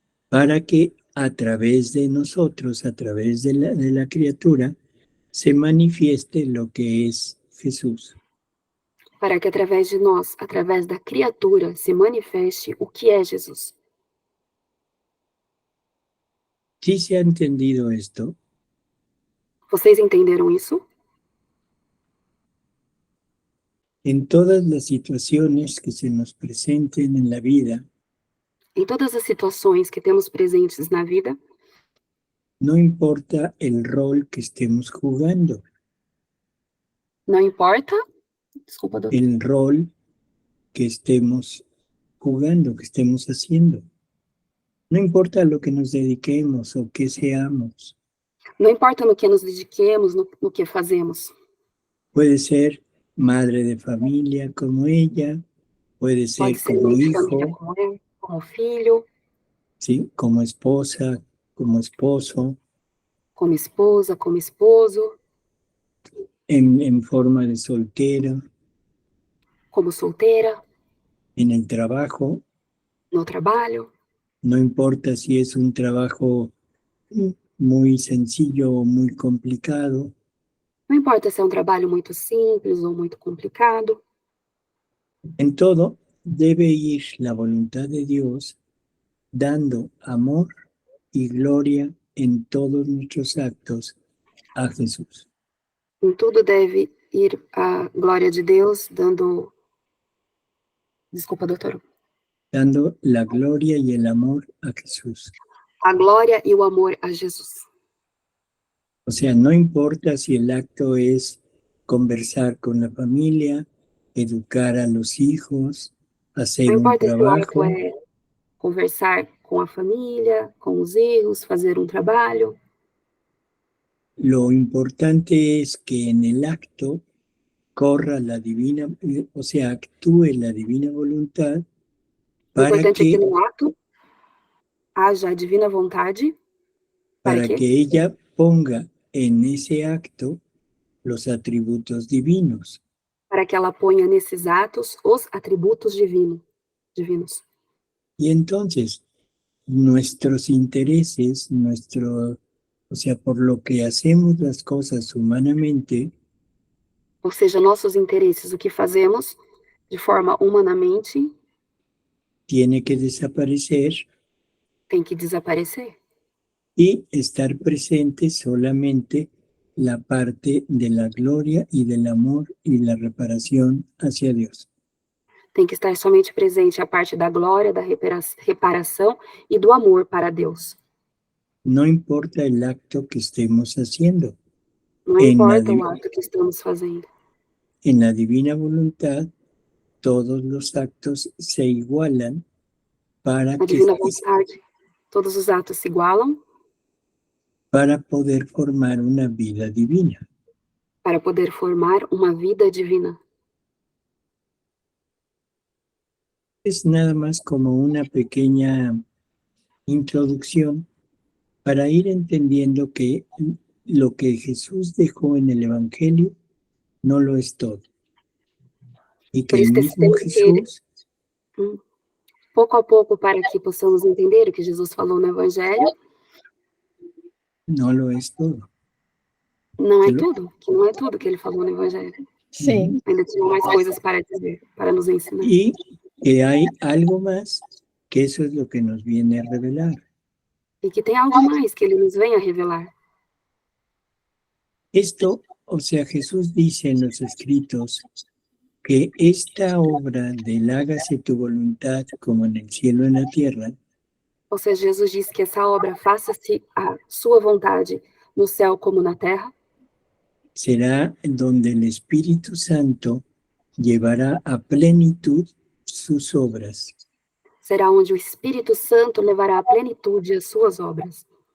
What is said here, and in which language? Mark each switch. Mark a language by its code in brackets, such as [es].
[es] Para que a través de nosotros, a través de la criatura, se manifieste lo que es Jesús. [pt] Para que através de nós, através da criatura, se manifeste o que é Jesus. [es] ¿Sí se ha entendido esto? [pt] Vocês entenderam isso? [es] En todas las situaciones que se nos presenten en la vida, [pt] Em todas as situações que temos presentes na vida, [es] no importa el rol que estemos jugando. [pt] não importa, desculpa, doutor. [es] El rol que estemos jugando, que estemos haciendo. No importa lo que nos dediquemos o que seamos. [pt] Não importa no que nos dediquemos, no que fazemos. [es] Puede ser madre de familia como ella, puede ser como hijo, [pt] como filho, [es] ¿sí? Como esposa, como esposo, [pt] como esposa, como esposo, [es] en forma de soltera, [pt] como solteira, [es] en el trabajo. [pt] no trabalho. [es] No importa si es un trabajo muy sencillo o muy complicado. [pt] Não importa se é um trabalho muito simples ou muito complicado. [es] En todo debe ir la voluntad de Dios dando amor y gloria en todos nuestros actos a Jesús. [pt] Em tudo deve ir a glória de Deus, dando... Desculpa, doutor. [es] Dando la gloria y el amor a Jesús. [pt] A glória e o amor a Jesus. [es] O sea, no importa si el acto es conversar con la familia, educar a los hijos, hacer un trabajo. [pt] Não importa se o ato é conversar com a família, com os hijos, fazer um trabalho. [es] Lo importante es que en el acto corra la divina, o sea, actúe la divina voluntad para [pt] é que no ato haja a divina vontade [es] para que ella ponga en ese acto los atributos divinos. [pt] Para que ela ponha nesses atos os atributos divinos. [es] Y entonces, nuestros intereses, o sea, por lo que hacemos las cosas humanamente, [pt] ou seja, nossos interesses, o que fazemos de forma humanamente, [es] tiene que desaparecer. [pt] Tem que desaparecer. [es] Y estar presente solamente la parte de la gloria y del amor y la reparación hacia Dios. [pt] Tem que estar somente presente a parte da glória, da reparação e do amor para Deus. [es] No importa el acto que estemos haciendo. [pt] Não importa o ato que estamos fazendo. [es] En la divina voluntad, todos los actos se igualan para [pt] Na divina vontade, todos os atos se igualam [es] para poder formar una vida divina. [pt] para poder formar uma vida divina. [es] Es nada más como una pequeña introducción para ir entendiendo que lo que Jesús dejó en el Evangelio no lo es todo. Y que el mismo Jesús... [pt] Pouco a pouco, para que possamos entender o que Jesus falou no Evangelho, [es] no lo es todo. [pt] Não é tudo, que não é tudo que ele falou no Evangelho. Sim. Ainda tinha mais coisas para dizer, para nos ensinar. [es] Y que hay algo más, que eso es lo que nos viene a revelar. [pt] E que tem algo mais que ele nos vem a revelar. [es] Esto, o sea, Jesús dice en los escritos que esta obra del hágase tu voluntad como en el cielo en la tierra, [pt] Ou seja, Jesus disse que essa obra faça-se a sua vontade no céu como na terra, [es] será donde el Espíritu Santo llevará a plenitud sus obras. [pt] será onde o Espírito Santo levará à plenitude as suas obras.